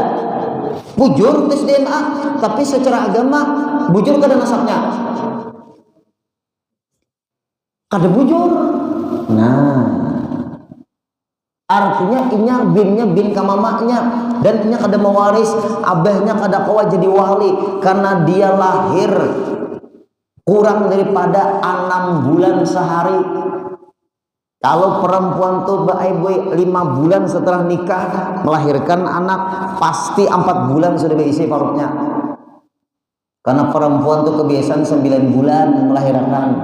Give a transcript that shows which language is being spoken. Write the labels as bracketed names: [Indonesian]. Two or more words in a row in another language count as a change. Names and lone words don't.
[Banjar] Bujur tes DNA, tapi secara agama bujur kada nasabnya? Kada bujur. Nah, artinya inya bin kamamaknya, dan inya kada mewaris, abahnya kada kawa jadi wali karena dia lahir kurang daripada 6 bulan sehari. [Indonesian] Kalau perempuan tuh baik 5 bulan setelah nikah melahirkan anak, pasti 4 bulan sudah berisi perutnya. Karena perempuan tuh kebiasaan 9 bulan melahirkan.